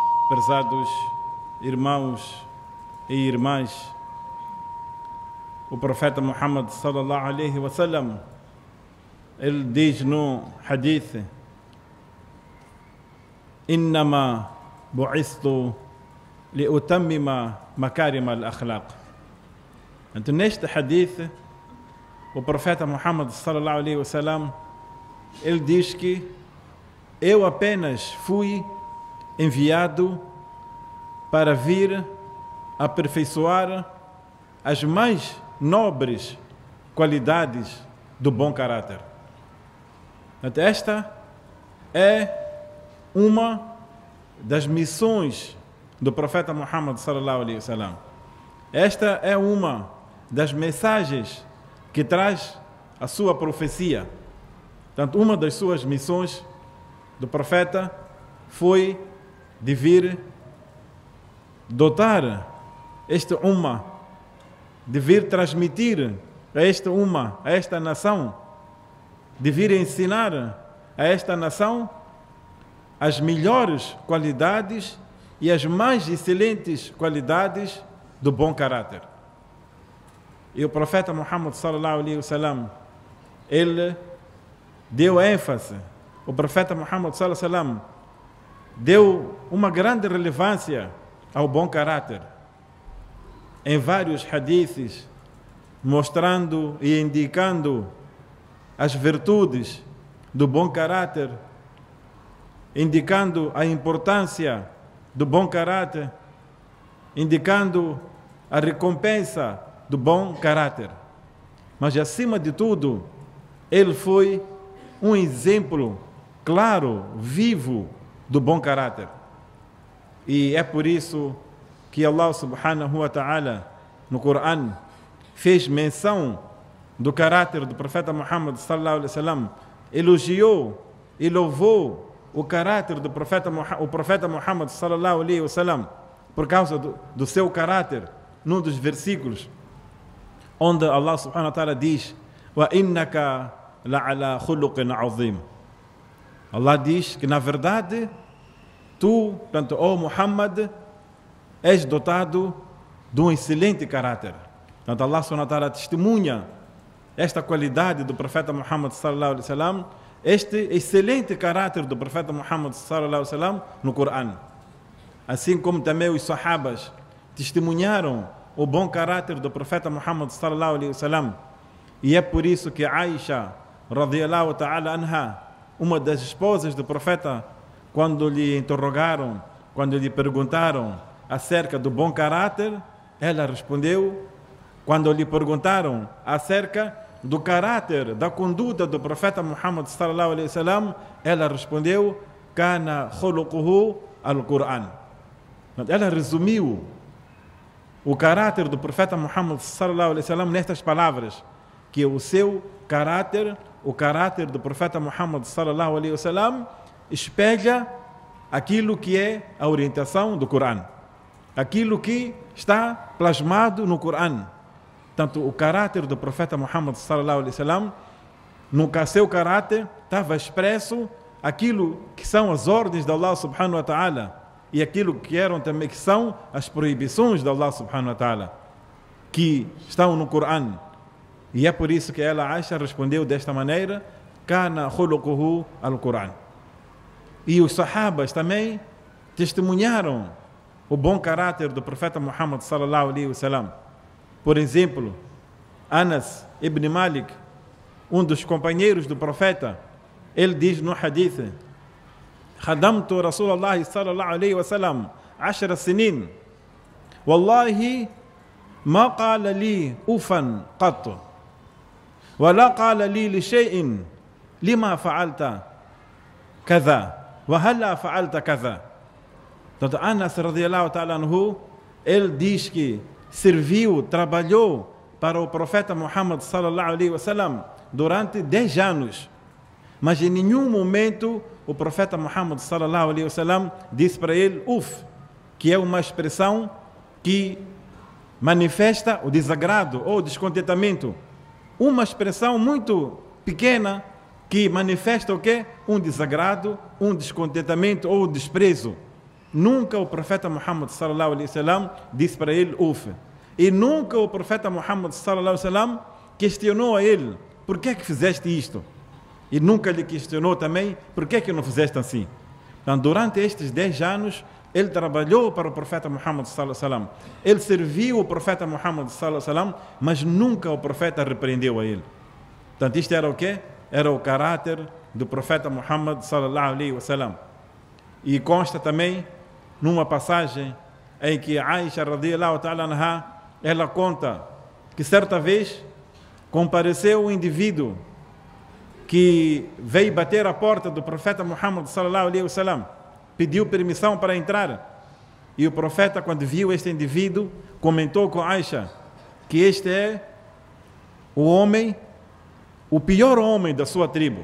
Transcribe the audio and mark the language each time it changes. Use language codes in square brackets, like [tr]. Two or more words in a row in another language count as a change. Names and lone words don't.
[pt] Prezados irmãos e irmãs, o profeta Muhammad [ar] صلى الله عليه وسلم, [pt] ele diz no hadith: [ar] "إنما بعثت لأتمم مكارم الأخلاق." [pt] Então, neste hadith, o profeta Muhammad [ar] صلى الله عليه وسلم, [pt] ele diz que eu apenas fui enviado para vir aperfeiçoar as mais nobres qualidades do bom caráter. Então, esta é uma das missões do profeta Muhammad [ar] صلى الله عليه وسلم. [pt] Esta é uma das mensagens que traz a sua profecia. Portanto, uma das suas missões do profeta foi de vir dotar este umma, de vir transmitir a este umma, a esta nação, de vir ensinar a esta nação as melhores qualidades e as mais excelentes qualidades do bom caráter. E o profeta Muhammad [ar] صلى الله عليه وسلم, [pt] ele deu ênfase, o profeta Muhammad [ar] صلى الله عليه وسلم [pt] deu uma grande relevância ao bom caráter em vários hadiths, mostrando e indicando as virtudes do bom caráter, indicando a importância do bom caráter, indicando a recompensa do bom caráter. Mas, acima de tudo, ele foi um exemplo claro, vivo, do bom caráter. E é por isso que Allah [ar] سبحانه وتعالى, [pt] no Coran, fez menção do caráter do profeta Muhammad [ar] صلى الله عليه وسلم, [pt] elogiou e louvou o caráter do profeta Muhammad [ar] صلى الله عليه وسلم [pt] por causa do seu caráter, num dos versículos, onde Allah [ar] سبحانه وتعالى [pt] diz: [ar] "وإنك لعلى خلق عظيم." [pt] Allah diz que, na verdade, tu, tanto, ó Muhammad, és dotado de um excelente caráter. Portanto, Allah [ar] سبحانه وتعالى [pt] testemunha esta qualidade do profeta Muhammad [ar] صلى الله عليه وسلم, [pt] este excelente caráter do profeta Muhammad [ar] صلى الله عليه وسلم [pt] no Coran. Assim como também os sahabas testemunharam o bom caráter do profeta Muhammad [ar] صلى الله عليه وسلم. [pt] E é por isso que Aisha [ar] رضي الله تعالى عنها, [pt] uma das esposas do profeta, quando lhe interrogaram, quando lhe perguntaram acerca do bom caráter, ela respondeu, quando lhe perguntaram acerca do caráter, da conduta do profeta Muhammad [ar] صلى الله عليه وسلم, [pt] ela respondeu: [ar] "كان خلقه القرآن." [pt] Ela resumiu o caráter do profeta Muhammad [ar] صلى الله عليه وسلم [pt] nestas palavras, que o seu caráter, o caráter do profeta Muhammad [ar] صلى الله عليه وسلم, [pt] espelha aquilo que é a orientação do Coran, aquilo que está plasmado no Coran. Tanto o caráter do profeta Muhammad [ar] صلى الله عليه وسلم, [pt] no seu caráter estava expresso aquilo que são as ordens de Allah [ar] سبحانه وتعالى [pt] e aquilo que eram também, que são as proibições de Allah [ar] سبحانه وتعالى, [pt] que estão no Coran. E é por isso que ela, Aisha, respondeu desta maneira: [ar] "كان خلقه القرآن." [pt] E os sahabas também testemunharam o bom caráter do profeta Muhammad [ar] صلى الله عليه وسلم. [pt] Por exemplo, Anas ibn Malik, um dos companheiros do profeta, ele diz no hadith: [ar] "خدمت رسول الله صلى الله عليه وسلم 10 سنين. والله ما قال لي أفا قط. ولا قال لي لشيء لم فعلت كذا. وهلا فعلت كذا." [pt] Então, Anas [ar] رضي الله تعالى عنه, [pt] ele diz que serviu, trabalhou para o profeta Muhammad [ar] صلى الله عليه وسلم [pt] durante 10 anos. Mas em nenhum momento o profeta Muhammad [ar] صلى الله عليه وسلم [pt] disse para ele "uf", que é uma expressão que manifesta o desagrado ou descontentamento. Uma expressão muito pequena que manifesta o quê? Um desagrado, um descontentamento ou desprezo. nunca o profeta Muhammad [ar] صلى الله عليه وسلم [pt] disse para ele uf. E nunca o profeta Muhammad [ar] صلى الله عليه وسلم [pt] questionou a ele: por que fizeste isto? E nunca lhe questionou também: por que não fizeste assim? Então, durante estes 10 anos, ele trabalhou para o profeta Muhammad [ar] صلى الله عليه وسلم. [pt] Ele serviu o profeta Muhammad [ar] صلى الله عليه وسلم, [pt] mas nunca o profeta repreendeu a ele. Portanto, isto era o quê? Era o caráter do profeta Muhammad [ar] صلى الله عليه وسلم. [pt] E consta também numa passagem em que Aisha [ar] رضي الله تعالى عنها, [pt] ela conta que certa vez compareceu um indivíduo que veio bater a porta do profeta Muhammad [ar] صلى الله عليه وسلم, [pt] pediu permissão para entrar. E o profeta, quando viu este indivíduo, comentou com Aisha que este é o homem, o pior homem da sua tribo.